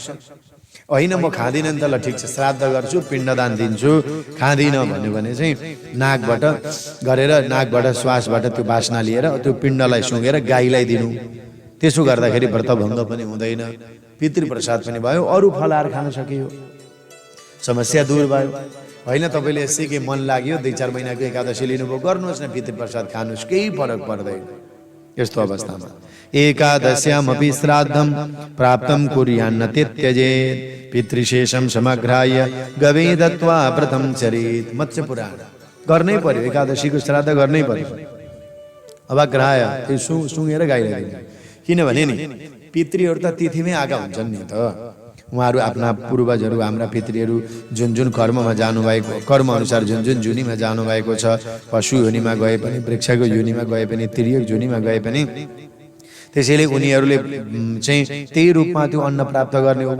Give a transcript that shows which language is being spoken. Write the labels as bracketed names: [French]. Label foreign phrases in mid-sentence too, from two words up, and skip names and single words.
[Nepali] होइन म खाँदिनँ नि त, ल ठिक छ श्राद्ध गर्छु, पिण्डदान दिन्छु, खाँदिनँ भन्यो भने चाहिँ नाकबाट गरेर नाकबाट श्वासबाट त्यो बास्ना लिएर त्यो पिण्डलाई सुँगेर गाईलाई दिनु। त्यसो गर्दाखेरि व्रत भङ्ग पनि हुँदैन, पितृ प्रसाद पनि भयो, अरू फलहार खान सकियो, समस्या दूर भयो। होइन तपाईँले यसै के मन लाग्यो 2-4 महिनाको एकादशी लिनुभयो, गर्नुहोस् न पितृ प्रसाद खानुहोस्, केही फरक पर्दैन। यस्तो अवस्थामा [Sanskrit] एकादश्यामपि श्राद्धं प्राप्तं कुर्यान्न त्यजेत् पितृशेषं समग्राय गवे दत्वा व्रतं चरेत्। [Nepali] मत्स्य पुराण गर्नै पर्यो, एकादशीको श्राद्ध गर्नै पर्यो। अवग्राह्य त्यो सुँगेर गाईलाई दिनु। किनभने नि पितृहरू त तिथिमै आएका हुन्छन् नि त। उहाँहरू आफ्ना पूर्वजहरू हाम्रा पितृहरू जुन जुन कर्ममा जानुभएको, कर्म अनुसार जुन जुन जुनीमा जानुभएको छ, पशु योनिमा गए पनि, वृक्षको योनिमा गए पनि, तिर्यक योनिमा गए पनि, त्यसैले उनीहरूले चाहिँ त्यही रूपमा त्यो अन्न प्राप्त गर्ने हो।